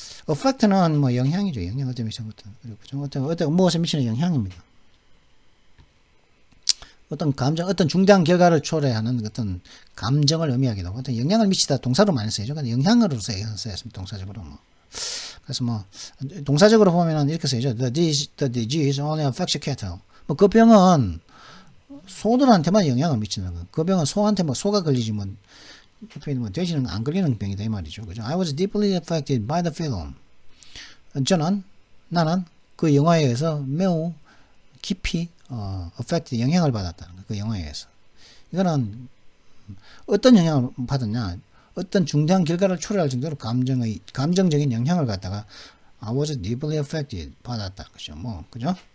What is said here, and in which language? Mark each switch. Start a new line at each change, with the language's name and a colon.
Korean: effect는 뭐 영향이죠. 영향 어떤 무엇에 미치는 영향입니다. 어떤 감정, 어떤 중대한 결과를 초래하는 어떤 감정을 의미하기도 하고, 어떤 영향을 미치다 동사로 많이 쓰이죠. 근데 영향으로 쓰였습니다. 동사적으로 뭐. 그래서 뭐, 동사적으로 보면은 이렇게 쓰이죠.
English: The disease only affects cattle.
Korean: 뭐, 그 병은 소들한테만 영향을 미치는 거. 그 병은 소한테 뭐, 소가 걸리지 뭐, 돼지는 안 걸리는 병이다 이 말이죠. 그죠?
English: I was deeply affected by the film.
Korean: 나는 그 영화에 의해서 매우 깊이 affect 영향을 받았다는 거. 그 영화에 의해서. 이거는 어떤 영향을 받았냐? 어떤 중대한 결과를 초래할 정도로 감정적인 영향을 갖다가
English: I was deeply affected
Korean: 받았다는 거죠. 뭐 그죠?